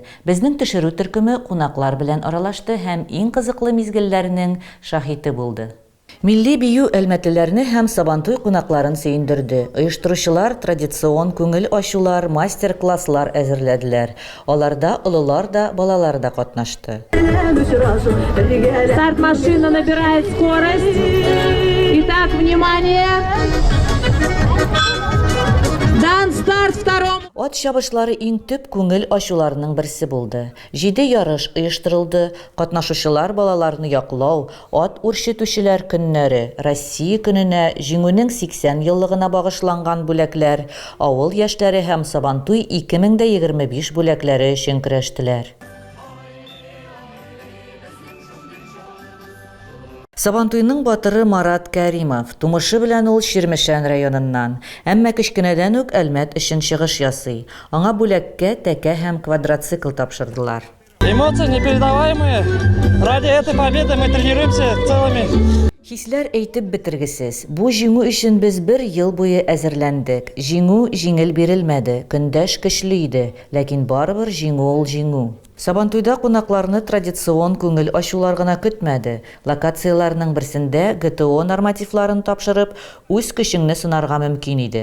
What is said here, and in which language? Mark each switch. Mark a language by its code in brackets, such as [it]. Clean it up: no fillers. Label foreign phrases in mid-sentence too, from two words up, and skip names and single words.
[tt] Безнең төшерү төркеме кунаклар белән аралашты һәм иң кызыклы мизгелләрнең шаһиты булды. Милли бию әлмәтлеләрне һәм Сабантуй кунакларын сөендерде. Оештыручылар традицион күңел ачулар, мастер-класслар әзерләделәр. Аларда олылар да, балалар да катнашты. [ru] Старт машина набирает скорость. Итак, внимание! Дан старт второму. [tt] Ат чабышлары иң төп күңел ачуларының берсе булды. 7 ярыш оештырылды. Катнашучылар балаларны яклау, ат үрчетүчеләр көннәре, Россия көненә, җиңүнең 80 еллыгына багышланган бүләкләр, авыл яшьләре һәм Сабантуй 2025 бүләкләре өчен көрәштеләр. Сабантуйның батыры Марат Кәримов, тумышы белән ул Ширмешән районыннан, әмма кечкенәдән үк Әлмәт өчен чыгыш ясый. Аңа бүләккә тәкә һәм квадроцикл тапшырдылар. [ru] Эмоции непередаваемые. Ради этой победы мы тренируемся целыми. [tt] Хисләр әйтеп бетергесез. Бу җиңү өчен без 1 ел буе әзерләндек. Җиңү җиңел бирелмәде. Көндәш көчле иде, ләкин барыбер җиңү ул җиңү. Сабантуйда кунакларны традицион күңел ачулар гына көтмәде. Локацияларның берсендә ГТО нормативларын тапшырып, үз көчеңне сынарга мөмкин иде.